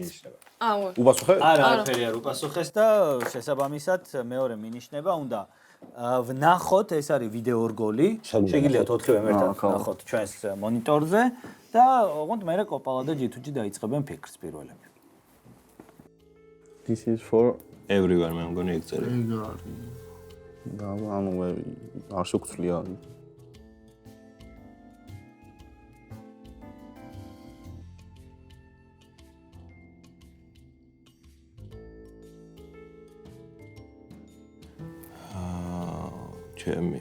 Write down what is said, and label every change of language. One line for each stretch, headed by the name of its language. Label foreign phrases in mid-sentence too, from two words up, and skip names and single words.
Georgian: აუ. უპასუხე? არა, არაფერი არ უპასუხეს და შესაბამისად მეორე მინიშნება უნდა ვნახოთ, ეს არის ვიდეო რგოლი. შეგიძლიათ 4-ვე ერთად ვნახოთ ჩვენს მონიტორზე და ოღონდ მე კოპალა და G2G დაიწყებენ ფიქრს პირველები.
English: This is for everyone,
Georgian: მე მგონი ეგ წერია. ეგ არის. და ანუ არ შეგწლია. ჩემი.